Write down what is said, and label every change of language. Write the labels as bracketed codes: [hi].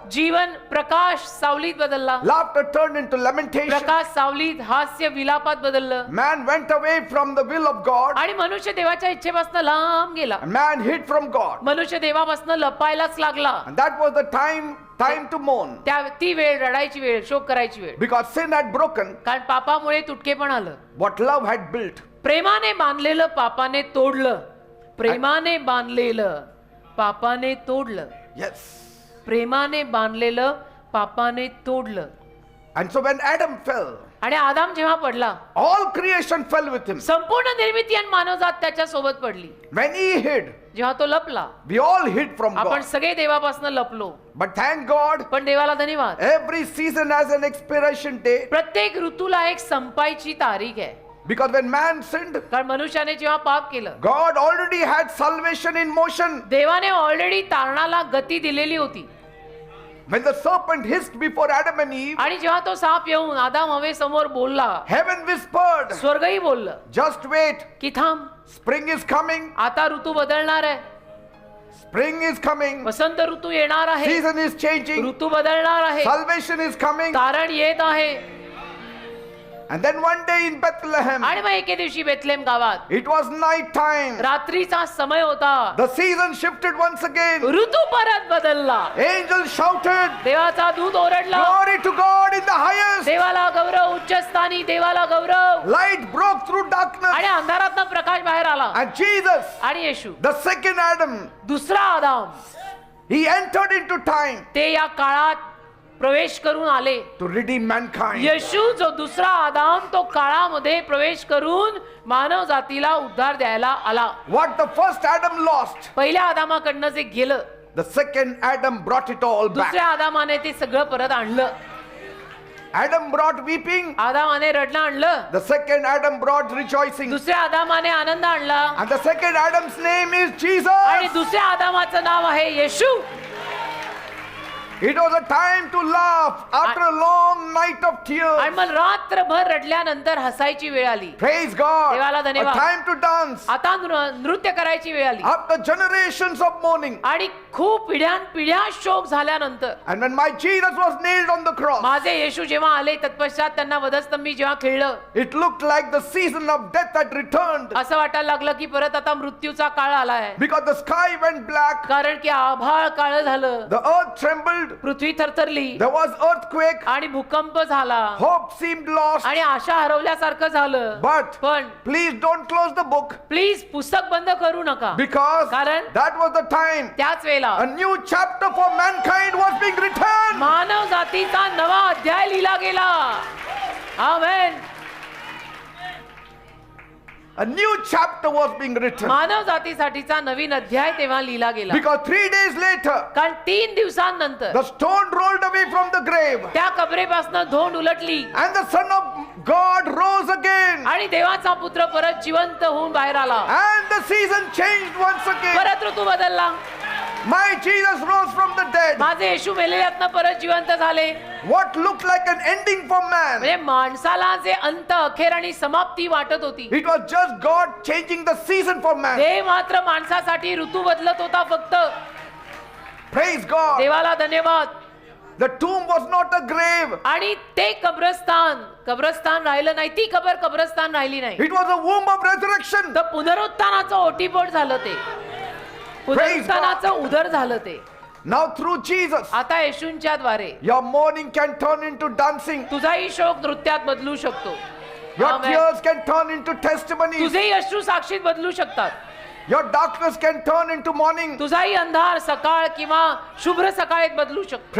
[mr] जीवन प्रकाश सावलीत बदलला. [en] Laughter turned into lamentation. [mr] प्रकाश सावलीत, हास्य विलापात बदललं. [en] Man went away from the will of God [mr] आणि मनुष्य देवाच्या इच्छेपासून लांब गेला. [en] and man hid from God. [mr] मनुष्य देवापासून लपायलाच लागला. [en] And that was the time to mourn. [mr] ती वेळ रडायची वेळ, शोक करायची वेळ. [en] Because sin had broken [mr] कारण पापामुळे तुटकेपण आलं. [en] what love had built. [mr] प्रेमाने बांधलेलं पापाने तोडलं. प्रेमाने बांधलेलं पापाने तोडलं. [en] Yes. [mr] प्रेमाने बांधलेलं पापाने तोडलं. [en] And so when Adam fell, [mr] आणि आदाम जेव्हा पडला, [en] all creation fell with him. [mr] संपूर्ण निर्मिती आणि मानवजात त्याच्या सोबत पडली. [en] When he hid, [mr] जेव्हा तो लपला, [en] we all hid from [mr] आपण [en] God. [mr] सगळे देवापासून लपलो. [en] But thank God, [mr] पण देवाला धन्यवाद, [en] every season has an expiration date. [mr] प्रत्येक ऋतूला एक संपायची तारीख आहे. [en] Because when man sinned, [mr] कारण मनुष्याने जेव्हा पाप केलं, [en] God already had salvation in motion. [mr] देवाने ऑलरेडी तारणाला गती दिलेली होती. [en] When the serpent hissed before Adam and Eve, [mr] आणि जेव्हा तो साप येऊन आदाम हवे समोर बोलला, [en] heaven whispered, [mr] स्वर्गही बोललं [en] just wait, [mr] की थांब, [en] spring is coming, [mr] आता ऋतू बदलणार आहे. [en] spring is coming, [mr] वसंत ऋतू येणार आहे. [en] season is changing, [mr] ऋतू बदलणार आहे. [en] salvation is coming. [mr] तारण येत आहे. [en] And then one day in Bethlehem, [mr] आणि मग एके दिवशी बेथलेम गावात [en] it was night time. [mr] रात्रीचा समय होता. [en] The season shifted once again. [mr] ऋतू परत बदलला. [en] Angels shouted, [mr] देवाचा दूत ओरडला, [en] glory to God in the highest. [mr] देवाला गौरव, उच्च स्थानी देवाला गौरव. [en] Light broke through darkness. [mr] आणि अंधारातनं प्रकाश बाहेर आला. [en] And Jesus, [mr] आणि येशू, [en] the second Adam, [mr] दुसरा आदाम, [en] he entered into time [mr] ते या काळात प्रवेश करून आले. [en] to redeem mankind. [mr] येशू जो दुसरा आदाम, तो काळामध्ये प्रवेश करून मानव जातीला उद्धार द्यायला आला. [en] What the first Adam lost, [mr] पहिल्या आदामाकडनं जे गेलं, [en] the second Adam brought it all back. [mr] दुसऱ्या आदामाने ते सगळं परत आणलं. [en] Adam brought weeping, [mr] आदामाने रडणं आणलं. [en] the second Adam brought rejoicing. [mr] दुसऱ्या आदामाने आनंद आणला. [en] And the second Adam's name is [mr] आणि [en] Jesus. [mr] दुसऱ्या आदामाचं नाव आहे येशू. [en] It was a time to laugh after a long night of [mr] आणि [en] tears. [mr] मग रात्रभर रडल्यानंतर हसायची वेळ आली. [en] Praise God. [mr] देवाला [en] A [mr] धन्यवाद. [en] time to dance [mr] आता नृत्य करायची वेळ आली. [en] after generations of mourning. [mr] आणि खूप पिढ्या शोक झाल्यानंतर [en] And when my Jesus was nailed on the cross, [mr] माझे येशू जेव्हा आले, तत्पश्चात त्यांना वधस्तंभी जेव्हा खेळलं, [en] it looked like the season of death had returned. [mr] असं वाटायला लागलं की परत आता मृत्यूचा काळ आलाय. [en] Because the sky went black, [mr] कारण की आभाळ काळं झालं. [en] the earth trembled, trembled. [mr] Prithvi थरथरली [en] There was earthquake. [mr] आणि भूकंप झाला [en] Hope seemed lost. [mr] आणि आशा हरवल्यासारखं झालं. [en] But [mr] पण [en] please don't close the book, [mr] please पुस्तक बंद करू नका, [en] because [mr] कारण [en] that was the time [mr] त्याच वेळेला [en] a new chapter for mankind was being written. [mr] मानव जातीचा नवा अध्याय लिहिला गेला. आमेन. [en] A new chapter was being written. [mr] मानव जातीसाठीचा नवीन अध्याय तेव्हा लिहिला गेला. [en] Because 3 days later, [mr] कारण 3 दिवसांनंतर [en] the stone rolled away from the grave, [mr] त्या कबरेपासून धोंड उलटली [en] and the Son of God rose again, [mr] आणि देवाचा पुत्र परत जिवंत होऊन बाहेर आला. [en] and the season changed once again. [mr] परत ऋतू बदलला. [en] My Jesus rose from the dead. [mr] माझे येशू मेलेल्यातनं परत जिवंत झाले. [en] What looked like an ending for man, [mr] म्हणजे माणसाला जे अंत, अखेर आणि समाप्ती वाटत होती, [en] it was just God changing the season for man. [mr] ते मात्र माणसासाठी ऋतू बदलत होता फक्त. [en] Praise God. [mr] देवाला धन्यवाद. [en] The tomb was not a grave, [mr] आणि ते कब्रस्तान राहिलं नाही. ती कब्रस्तान राहिली नाही. [en] it was a womb of resurrection. [mr] तर पुनरुत्थानाचं ओटीपोट झालं ते. पुनरुत्थानाचं उदर झालं ते. [en] Now through Jesus, [mr] आता येशूंच्या द्वारे [en] your mourning can turn into dancing, [mr] तुझाही शोक नृत्यात बदलू शकतो. [en] your Amen. tears can turn into testimonies, [mr] तुझेही अश्रू साक्षीत बदलू शकतात. [en] your darkness can turn into morning. [mr] तुझाही अंधार सकाळ किंवा शुभ्र सकाळीत बदलू शकतो.